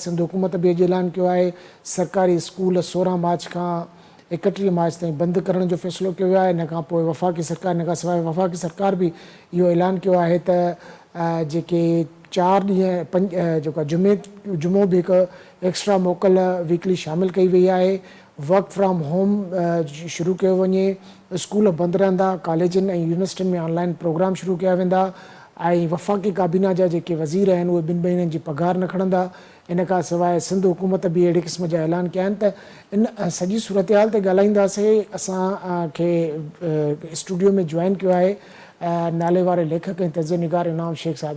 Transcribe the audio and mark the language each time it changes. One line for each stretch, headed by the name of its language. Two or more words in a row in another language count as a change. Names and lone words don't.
Sindhi: सिंध हुकूमत बि अॼु ऐलान कयो आहे सरकारी स्कूल 16 मार्च खां 31 मार्च ताईं बंदि करण जो फ़ैसिलो कयो आहे। इन खां पोइ वफ़ाक़ी सरकार, इन खां सवाइ वफ़ाक़ी सरकार बि इहो ऐलान कयो आहे त जेके 4 ॾींहं जेका जुमो बि हिकु एक्स्ट्रा मोकल वीकली शामिलु कई वई आहे।
English: work from home
Sindhi: शुरू कयो वञे। स्कूल बंदि रहंदा। कॉलेजनि ऐं यूनिवर्सिटियुनि में
English: online program
Sindhi: शुरू कया वेंदा ऐं वफ़ाक़ी काबीना जा जेके वज़ीर आहिनि उहे 2 महीननि जी पघार न खणंदा। इन खां सवाइ सिंध हुकूमत बि अहिड़े क़िस्म जा ऐलान कया आहिनि। त इन सॼी सूरत हाल ते ॻाल्हाईंदासीं। असांखे स्टूडियो में जॉइन कयो आहे नाले वारे लेखक ऐं तज़निगार इनाम शेख साहिबु।